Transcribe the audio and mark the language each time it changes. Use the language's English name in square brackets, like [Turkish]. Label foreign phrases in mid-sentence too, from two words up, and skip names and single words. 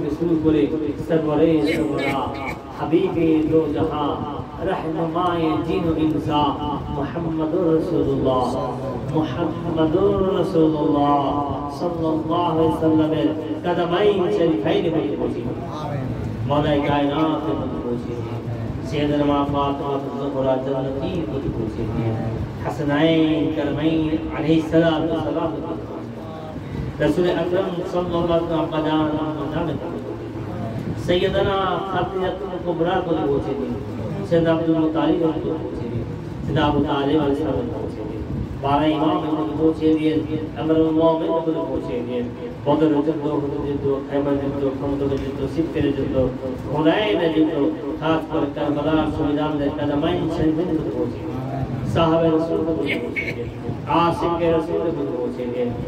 [Urdu] رسول کرے سرورے سرورا حبیب دو جہاں رہنمائے دین و انسا محمد رسول اللہ محمد رسول اللہ صلی اللہ علیہ وسلم قدمین شریفین میں پہنچی مولا کائنات میں پہنچی سیدنا فاطمہ الزہرا جنتی میں پہنچی حسنین کرمین علیہ السلام رسول اکرم صلی اللہ علیہ وسلم قدان سیدنا خطیب الکبریٰ کو پہنچے سیدنا عبد المطالب کو پہنچے سیدنا ابو طالب علیہ السلام کو پہنچے [Bangla] 12 ইমামের মধ্যে পৌঁছে দিয়ে আমরুল মুমিন মধ্যে পৌঁছে দিয়ে বদরের যুদ্ধ, উহুদের যুদ্ধ, খায়বারের যুদ্ধ, খন্দকের যুদ্ধ, সিফফের যুদ্ধ, হুনাইনের যুদ্ধ, খাস করে কারবালার শহীদদের কাদামাইন শরীফের মধ্যে পৌঁছে দিয়ে সাহাবে রাসূল মধ্যে পৌঁছে দিয়ে আশিকে রাসূলের মধ্যে পৌঁছে দিয়ে